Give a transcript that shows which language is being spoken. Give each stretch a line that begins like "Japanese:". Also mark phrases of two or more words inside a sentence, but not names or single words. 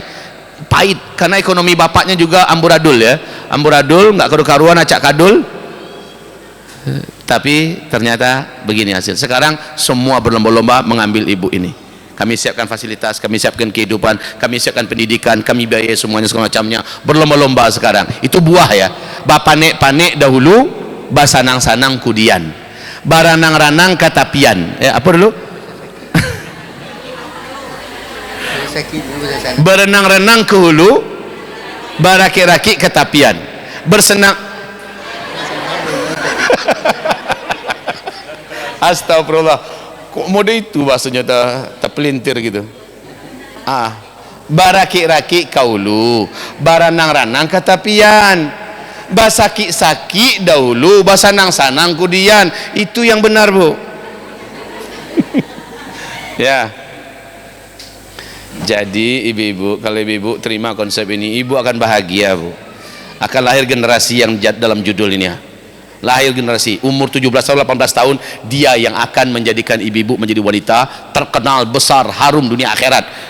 Indonesian: Pahit karena ekonomi bapaknya juga amburadul, ya, amburadul, nggak karu-karuan, acak kadul, tapi ternyata begini hasil. Sekarang semua berlomba-lomba mengambil ibu ini. Kami siapkan fasilitas, kami siapkan kehidupan, kami siapkan pendidikan, kami biayai semuanya segala macamnya. Berlomba-lomba sekarang. Itu buah, ya.
Minangkabau: Bapanek-panek dahulu, basanang-sanang kudian, baranang-ranang katapian.
Indonesian: Apa dulu? Berenang-renang ke hulu,
Minangkabau: baraki-raki ketapian,
Indonesian: bersenang. Astagfirullah.
Minangkabau: Kok mode itu
Indonesian: bahasanya terpelintir gitu.
Minangkabau: Baraki-raki kaulu, baranang-ranang katapian, basaki-saki dahulu, basanang-sanang kudian.
Indonesian: Itu yang benar bu. Ya. Jadi ibu-ibu, kalau ibu-ibu terima konsep ini, ibu akan bahagia bu. Akan lahir generasi yang dalam judul ini, ya. Lahir generasi umur 17 tahun 18 tahun, dia yang akan menjadikan ibu-ibu menjadi wanita terkenal, besar, harum dunia akhirat.